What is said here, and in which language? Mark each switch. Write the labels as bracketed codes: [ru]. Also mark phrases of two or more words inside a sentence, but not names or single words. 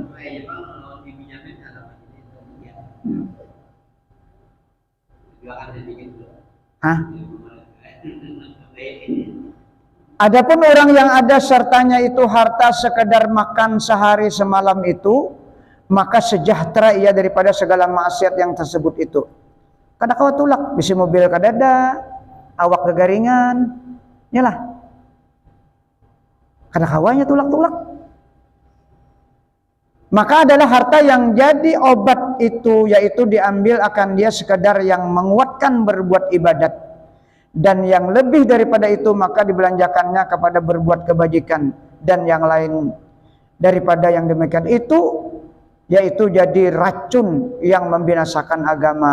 [ms] Hah? Adapun orang yang ada sertanya itu harta sekedar makan sehari semalam itu, maka sejahtera ia daripada segala maksiat yang tersebut itu. [bjn] Karena kau tulak, bisi mobil kadada, awak kegaringan, nyalah. Karena kawanya tulak-tulak. [ms] Maka adalah harta yang jadi obat itu, yaitu diambil akan dia sekadar yang menguatkan berbuat ibadat. Dan yang lebih daripada itu maka dibelanjakannya kepada berbuat kebajikan. Dan yang lain daripada yang demikian itu, yaitu jadi racun yang membinasakan agama.